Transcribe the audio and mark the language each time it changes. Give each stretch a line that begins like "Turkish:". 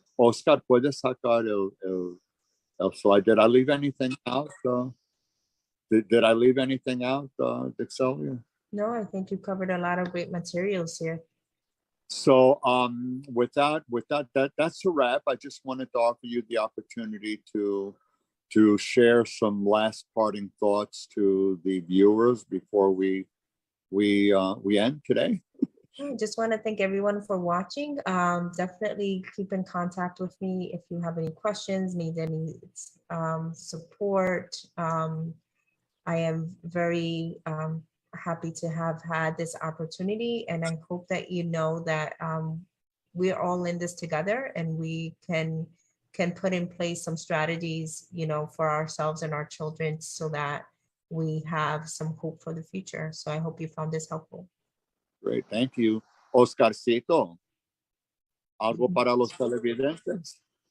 Spanish: Oscar, ¿puedes sacar el slide?
English: Did I leave anything out? Did I leave anything out, Dixelia? No, I think you covered a lot of great materials here. So with that, that's a wrap. I just wanted to offer you the opportunity to share some last parting thoughts to the viewers before we end today. I just want to thank everyone for watching. Definitely keep in contact with me if you have any questions, need any support. I am very happy to have had this opportunity, and I hope that you know that we're all in this together, and we can put in place some strategies, for ourselves and our children, so that we have some hope for the future. So I hope you found this helpful. Great, thank you.
Spanish: Oscarcito, ¿algo para los televidentes?